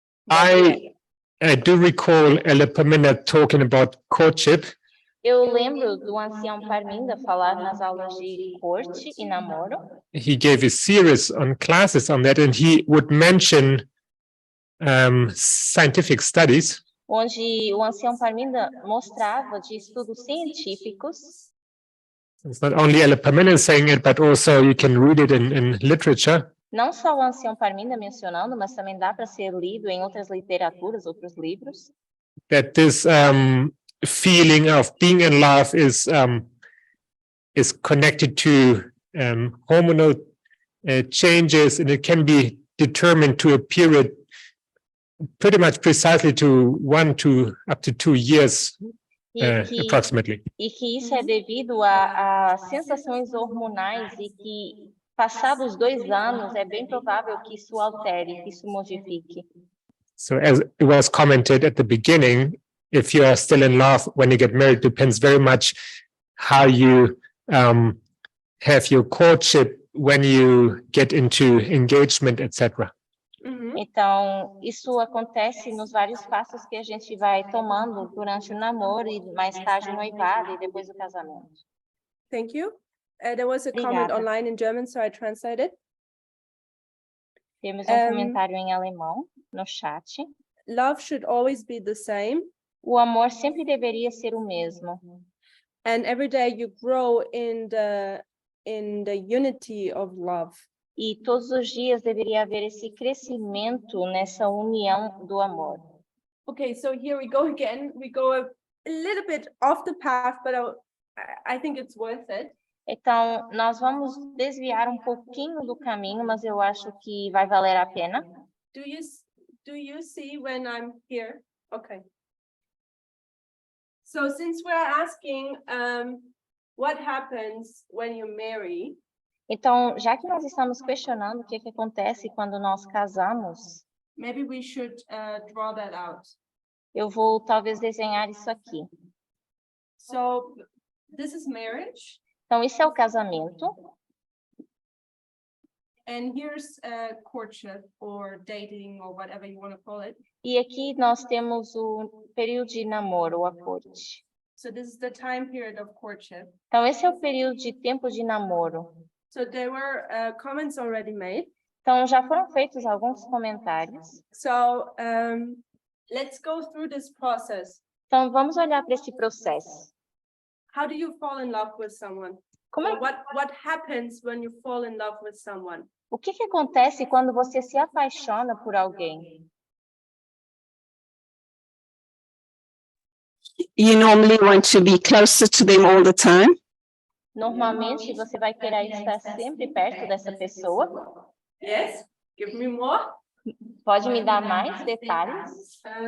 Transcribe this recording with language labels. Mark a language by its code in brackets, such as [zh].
[en] I do recall Ella Pamina talking about courtship. [pt] Eu lembro do ancião Parminda falar nas aulas de corte e namoro. [en] He gave a series on classes on that, and he would mention scientific studies. [pt] Onde o ancião Parminda mostrava de estudos científicos [en] It's not only Ella Parmenides saying it, but also you can read it in literature. [pt] Não só o ancião Parmina mencionando, mas também dá para ser lido em outras literaturas, outros livros. [en] That this feeling of being in love is connected to hormonal changes, and it can be determined to a period pretty much precisely to 1 to up to 2 years approximately. [pt] E que isso é devido a sensações hormonais e que, passados 2 anos, é bem provável que isso altere, que isso modifique. [en] So as it was commented at the beginning, if you are still in love when you get married, depends very much how you have your courtship, when you get into engagement, etc. [pt] Então, isso acontece nos vários passos que a gente vai tomando durante o namoro e mais tarde o noivado e depois o casamento. [en] Thank you. There was a comment [pt] Obrigada. [en] online in German, so I translated. [pt] Temos um comentário em alemão no chat. [en] Love should always be the same, [pt] O amor sempre deveria ser o mesmo. [en] and every day you grow in the unity of love. [pt] E todos os dias deveria haver esse crescimento nessa união do amor. [en] Okay, so here we go again. We go a little bit off the path, but I think it's worth it. [pt] Então, nós vamos desviar um pouquinho do caminho, mas eu acho que vai valer a pena. [en] Do you see when I'm here? Okay. So since we're asking what happens when you marry, [pt] Então, já que nós estamos questionando o que acontece quando nós casamos, [en] maybe we should draw that out. [pt] eu vou talvez desenhar isso aqui. [en] So this is marriage, [pt] Então, isso é o casamento. [en] and here's courtship or dating or whatever you want to call it. [pt] E aqui nós temos o período de namoro, ou a corte. [en] So this is the time period of courtship. [pt] Então, esse é o período de tempo de namoro. [en] So there were comments already made. [pt] Então, já foram feitos alguns comentários. [en] So let's go through this process. [pt] Então, vamos olhar para esse processo. [en] How do you fall in love with someone? [pt] Como é, [en] Or what happens when you fall in love with someone? [pt] o que acontece quando você se apaixona por alguém? [en] You normally want to be closer to them all the time. [pt] Normalmente, você vai querer estar sempre perto dessa pessoa. [en] Yes, give me more. [pt] Pode me dar mais detalhes?